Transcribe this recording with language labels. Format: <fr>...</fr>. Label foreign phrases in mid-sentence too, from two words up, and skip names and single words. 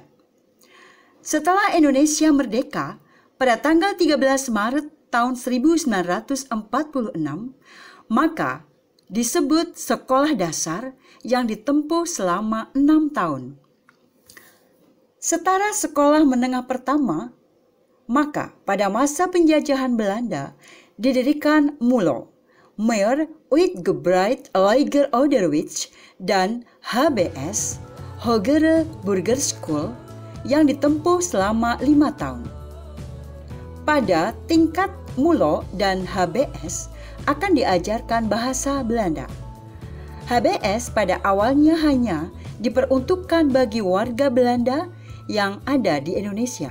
<id>Setelah Indonesia merdeka pada tanggal 13 Maret tahun 1946, maka disebut sekolah dasar yang ditempuh selama 6 tahun. Setara sekolah menengah pertama, maka pada masa penjajahan Belanda didirikan MULO, Meer Uitgebreid Lager Onderwijs, dan HBS, Hogere Burgerschool, yang ditempuh selama 5 tahun. Pada tingkat MULO dan HBS akan diajarkan bahasa Belanda. HBS pada awalnya hanya diperuntukkan bagi warga Belanda yang ada di Indonesia.</id>